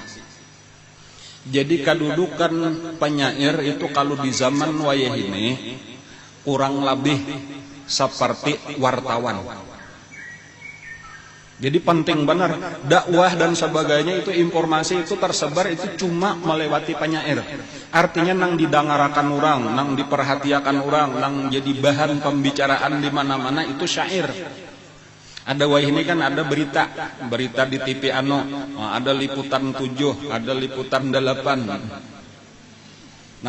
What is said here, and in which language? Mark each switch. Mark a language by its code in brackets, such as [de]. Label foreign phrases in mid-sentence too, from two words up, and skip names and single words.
[id] Jadi kedudukan penyair itu kalau di zaman wayah ini kurang lebih seperti wartawan. Jadi penting benar dakwah dan sebagainya, itu informasi itu tersebar itu cuma melewati penyair. Artinya nang didengarakan orang, nang diperhatikan orang, nang jadi bahan pembicaraan di mana-mana itu syair. Ada wah ini kan ada berita di TV ada liputan 7, ada liputan 8.